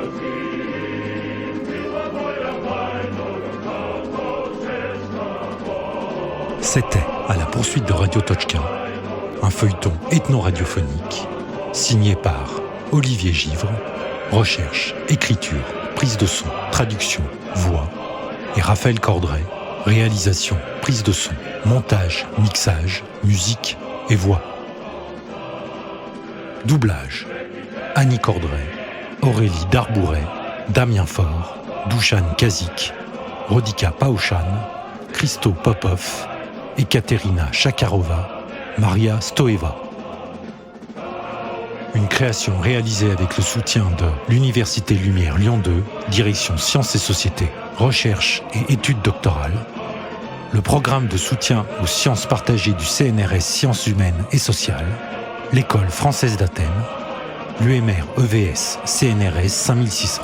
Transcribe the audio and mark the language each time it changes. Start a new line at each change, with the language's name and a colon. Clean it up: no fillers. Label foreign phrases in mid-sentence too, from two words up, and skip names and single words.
French: C'était À la poursuite de Radio Tochka, un feuilleton ethno-radiophonique signé par Olivier Givre recherche, écriture, prise de son, traduction, voix. Et Raphaël Cordray, réalisation, prise de son, montage, mixage, musique et voix. Doublage, Annie Cordray, Aurélie Darbouret, Damien Faure, Douchan Kazik, Rodika Paushan, Christo Popov, Ekaterina Shakarova, Maria Stoeva. Une création réalisée avec le soutien de l'Université Lumière Lyon 2, Direction Sciences et Sociétés, Recherche et Études doctorales, le programme de soutien aux sciences partagées du CNRS Sciences humaines et sociales, l'École française d'Athènes, l'UMR EVS CNRS 5600.